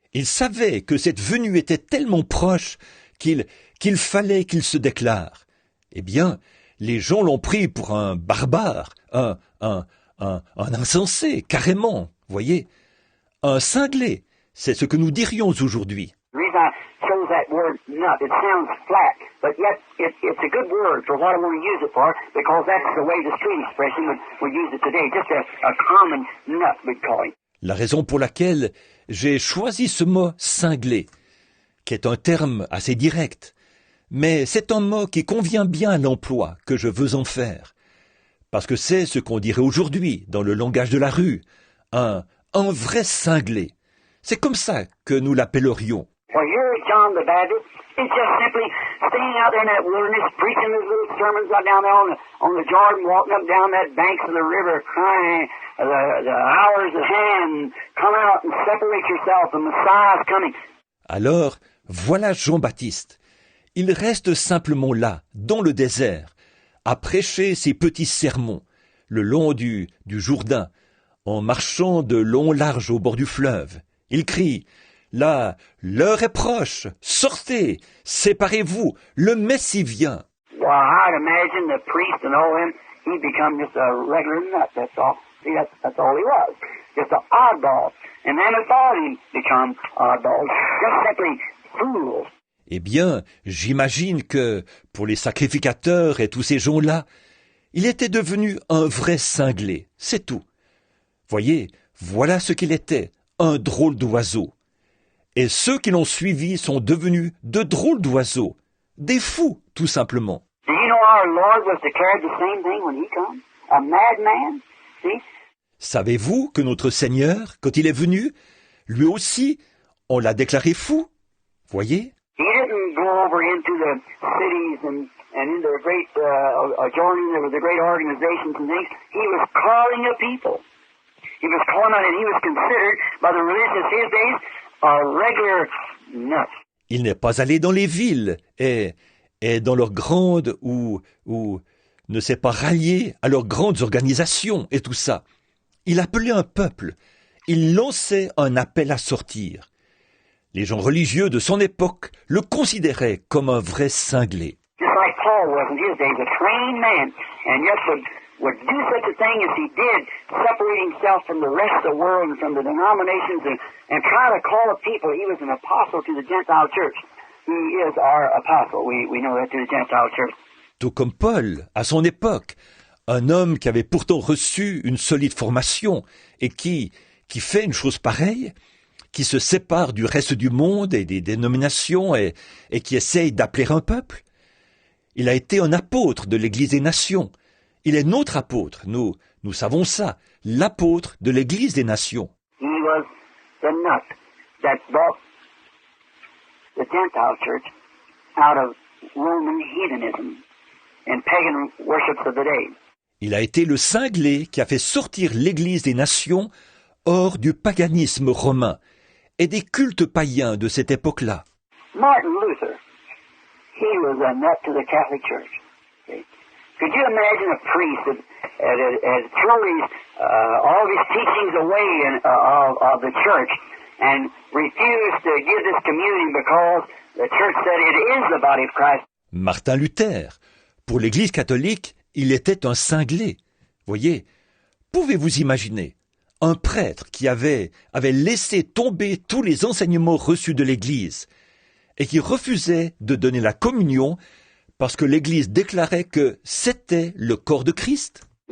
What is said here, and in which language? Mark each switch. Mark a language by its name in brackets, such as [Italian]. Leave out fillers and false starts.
[French] Il savait que cette venue était tellement proche qu'il fallait qu'il se déclare. Eh bien, les gens l'ont pris pour un barbare, un insensé, carrément, voyez. Un cinglé, c'est ce que nous dirions aujourd'hui. [English] The reason I chose that word nut, it sounds flat, but yet it's a good word for what I want to use it for, because that's the way the street expression would use it today, just a common nut, we'd call it. [French] La raison pour laquelle j'ai choisi ce mot cinglé, qui est un terme assez direct, mais c'est un mot qui convient bien à l'emploi que je veux en faire, parce que c'est ce qu'on dirait aujourd'hui dans le langage de la rue, un vrai cinglé. C'est comme ça que nous l'appellerions. [English] Well, here John the Baptist is just simply staying out there in that wilderness, preaching his little sermons out down there on the Jordan, walking up down that banks of the river, crying, the hour's at hand, come out and separate yourself, the Messiah's coming. [French] Alors, voilà Jean-Baptiste. Il reste simplement là, dans le désert, à prêcher ses petits sermons, le long du Jourdain, en marchant de long large au bord du fleuve. Il crie, « Là, l'heure est proche, sortez, séparez-vous, le Messie vient. » [English] Well, I'd imagine the priest and all him, he'd become just a regular nut, that's all. See, that's all he was, just an oddball. And then it thought he'd become oddballs, just simply fools. [French] Eh bien, j'imagine que, pour les sacrificateurs et tous ces gens-là, il était devenu un vrai cinglé, c'est tout. Voyez, voilà ce qu'il était, un drôle d'oiseau. Et ceux qui l'ont suivi sont devenus de drôles d'oiseaux, des fous, tout simplement. [English] Do you know our Lord was declared the same thing when he come? A madman, see? [French] Savez-vous que notre Seigneur, quand il est venu, lui aussi, on l'a déclaré fou? Voyez? [English] He didn't go over into the cities and into the great, joining the great organizations and things. He was calling a people. He was calling on, and he was considered by the religious his days a regular nut. [French] Il n'est pas allé dans les villes et dans leurs grandes ou ne s'est pas rallié à leurs grandes organisations et tout ça. Il appelait un peuple. Il lançait un appel à sortir. Les gens religieux de son époque le considéraient comme un vrai cinglé. [English] Just like Paul was in his days, a trained man, and yet would do such a thing as he did, separate himself from the rest of the world and from the denominations and try to call the people. He was an apostle to the Gentile church. He is our apostle. We know that to the Gentile church. [French] Tout comme Paul, à son époque, un homme qui avait pourtant reçu une solide formation et qui fait une chose pareille, qui se sépare du reste du monde et des dénominations et qui essaye d'appeler un peuple. Il a été un apôtre de l'Église des Nations. Il est notre apôtre, nous savons ça, l'apôtre de l'Église des Nations. [English] He was the nut that brought the Gentile church out of Roman heathenism and pagan worships of the day. [French] Il a été le cinglé qui a fait sortir l'Église des Nations hors du paganisme romain et des cultes païens de cette époque-là. [English] Martin Luther, he was a nut to the Catholic Church. Okay? Could you imagine a priest that had thrown all of his teachings away of the church and refused to give this communion because the church said it is the body of Christ? [French] Martin Luther, pour l'Église catholique, il était un cinglé. Voyez, pouvez-vous imaginer un prêtre qui avait laissé tomber tous les enseignements reçus de l'Église et qui refusait de donner la communion parce que l'Église déclarait que c'était le corps de Christ?